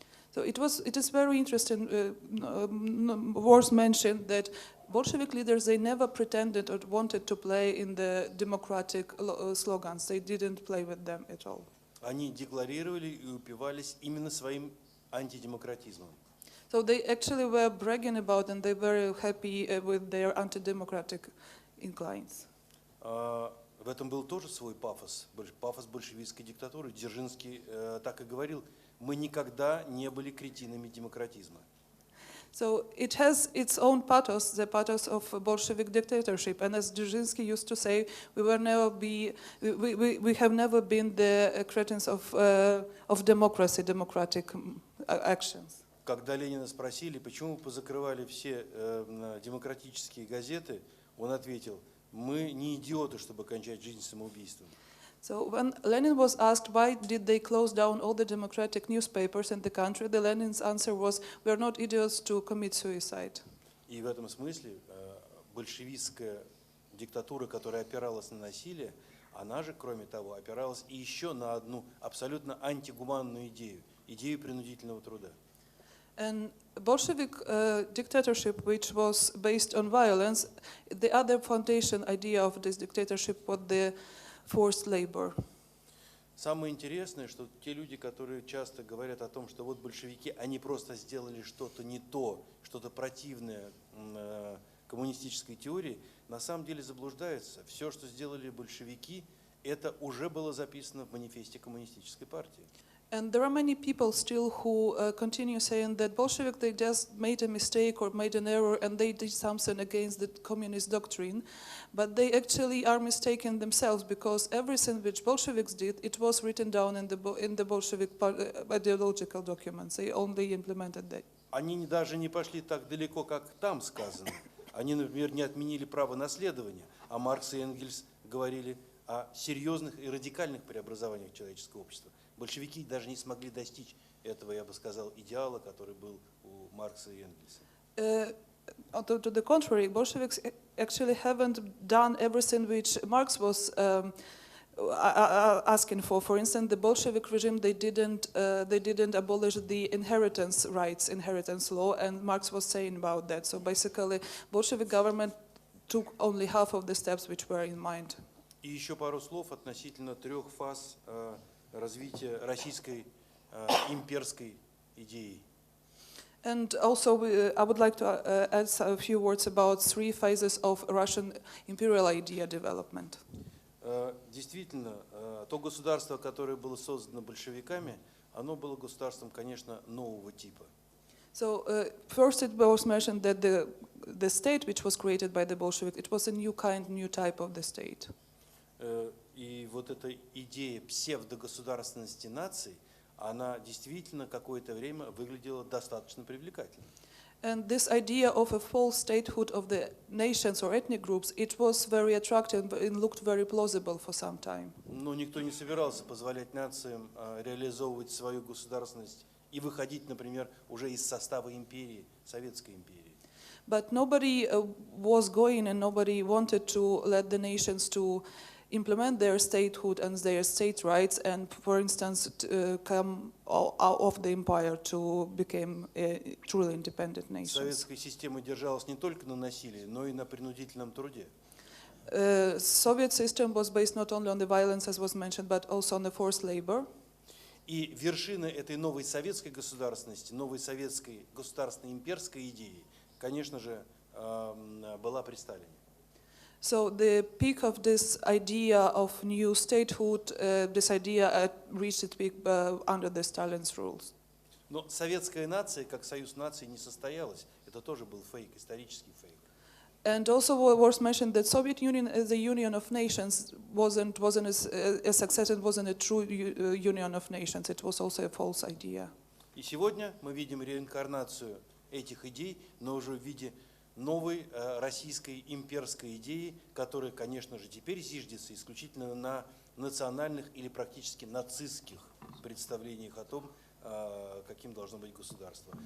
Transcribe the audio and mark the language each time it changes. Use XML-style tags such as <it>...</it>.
<en>So it is very interesting, worth mentioning that Bolshevik leaders, they never pretended or wanted to play in the democratic slogans. They didn't play with them at all.</en> <ru>Они декларировали и упивались именно своим антидемократизмом.</ru> <en>So they actually were bragging about and they were happy with their anti-democratic inclines.</en> <ru>В этом был тоже свой пафос, пафос большевистской диктатуры. Дзержинский так и говорил: мы никогда не были кретинами демократизма.</ru> <en>So it has its own pathos, the pathos of Bolshevik dictatorship. And as Dzerzhinsky used to say, we have never been the cretins of democracy, democratic actions.</en> <ru>Когда Ленина спросили, почему позакрывали все демократические газеты, он ответил: мы не идиоты, чтобы кончать жизнь самоубийством.</ru> <en>So when Lenin was asked why did they close down all the democratic newspapers in the country, the Lenin's answer was, we are not idiots to commit suicide.</en> <ru>И в этом смысле большевистская диктатура, которая опиралась на насилие, она же, кроме того, опиралась и еще на одну абсолютно антигуманную идею, идею принудительного труда.</ru> <en>And Bolshevik dictatorship, which was based on violence, the other foundation idea of this dictatorship was the forced labor.</en> <ru>Самое интересное, что те люди, которые часто говорят о том, что вот большевики, они просто сделали что-то не то, что-то противное коммунистической теории, на самом деле заблуждаются. Все, что сделали большевики, это уже было записано в манифесте коммунистической партии.</ru> <en>And there are many people still who continue saying that Bolshevik, they just made a mistake or made an error and they did something against the communist doctrine. But they actually are mistaken themselves because everything which Bolsheviks did, it was written down in the Bolshevik ideological documents. They only implemented that.</en> <ru>Они даже не пошли так далеко, как там сказано. Они, например, не отменили право наследования, а Маркс и Энгельс говорили о серьезных и радикальных преобразованиях человеческого общества. Большевики даже не смогли достичь этого, я бы сказал, идеала, который был у Маркса и Энгельса.</ru> <en>To the contrary, Bolsheviks actually haven't done everything which Marx was asking for. For instance, the Bolshevik regime, they didn't abolish the inheritance rights, inheritance law, and Marx was saying about that. So basically, Bolshevik government took only half of the steps which were in mind.</en> <ru>И еще пару слов относительно трех фаз развития российской имперской идеи.</ru> <en>And also, I would like to add a few words about three phases of Russian imperial idea development.</en> <ru>Действительно, то государство, которое было создано большевиками, оно было государством, конечно, нового типа.</ru> <en>So first it was mentioned that the state which was created by the Bolsheviks, it was a new kind, new type of the state.</en> <ru>И вот эта идея псевдогосударственности наций, она действительно какое-то время выглядела достаточно привлекательно.</ru> <en>And this idea of a false statehood of the nations or ethnic groups, it was very attractive and looked very plausible for some time.</en> <ru>Но никто не собирался позволять нациям реализовывать свою государственность и выходить, например, уже из состава империи, Советской империи.</ru> <en>But nobody was going and nobody wanted to let the nations to implement their statehood and their state rights and, for instance, come out of the empire to become a truly independent nation.</en> <ru>Советская система держалась не только на насилии, но и на принудительном труде.</ru> <en>Soviet system was based not only on the violence, as was mentioned, but also on the forced labor.</en> <ru>И вершина этой новой советской государственности, новой советской государственной имперской идеи, конечно же, была при Сталине.</ru> <en>So the peak of this idea of new statehood, this idea reached its peak under the Stalin's rules.</en> <ru>Но советская нация, как союз наций, не состоялась. это тоже был фейк, исторический фейк.</ru> <en>And also worth mentioning that Soviet Union as a union of nations wasn't a success, it wasn't a true union of nations, it was also a false idea.</en> <ru>И сегодня мы видим реинкарнацию этих идей, но уже в виде новой российской имперской идеи, которая, конечно же, теперь зиждется исключительно на национальных или практически нацистских представлениях о том, каким должно быть государство.</ru>